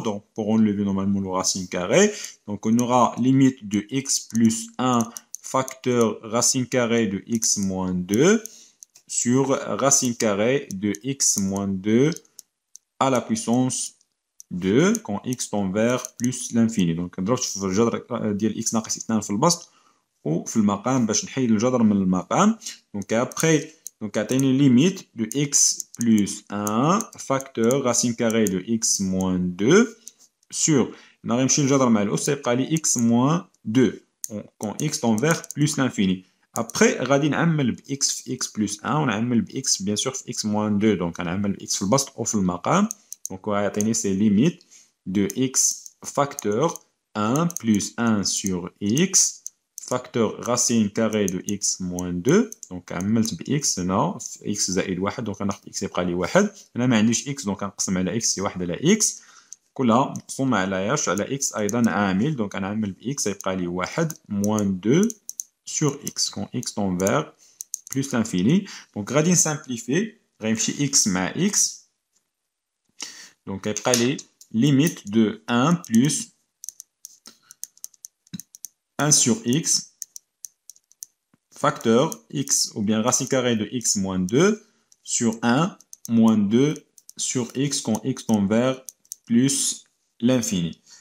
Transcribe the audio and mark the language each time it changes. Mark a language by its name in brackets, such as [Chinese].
[French] Donc, pour enlever normalement le racine carrée. Donc, on aura limite de x plus 1 facteur racine carrée de x moins 2 sur racine carrée de x moins 2 à la puissance 2 quand x tend vers plus l'infini. [Arabic] Donc نضرب في الجذر ديال x ناقص 2 في البسط وفي المقام باش نحيد الجذر من المقام. [French] Donc après donc [Arabic] عطيني [French] limite de x plus 1 facteur racine carrée de x moins 2 sur [Arabic] نغي نمشي الجذر مع الأس يبقى لي [French] x moins 2 quand x tend vers plus l'infini. [Arabic] Après, غادي نعمل ب x في x plus 1 ونعمل ب x [French] bien sûr [Arabic] في x moins 2. Donc غنعمل ب x في البسط أو في المقام. [French] Donc [Arabic] غيعطيني سي [French] limite de x facteur 1 plus 1 sur x facteur racine carrée de x moins 2. [Arabic] Donc عملت ب x هنا في x زائد 1. Donc غناخد x يبقى لي 1. هنا ما عنديش x donc غنقسم على x سي 1 على x. كلها مقسومة على اش على x أيضا عامل. [French] Donc [Arabic] غنعمل ب x يبقى لي [French] 1 moins 2 sur x quand x tend vers plus l'infini. [Arabic] Donc غادي نسامبليفي غيمشي x مع x. [French] Donc [Arabic] يبقى لي [French] limite de 1 plus 1 sur x facteur x ou bien racine carrée de x moins 2 sur 1 moins 2 sur x quand x tend vers plus l'infini.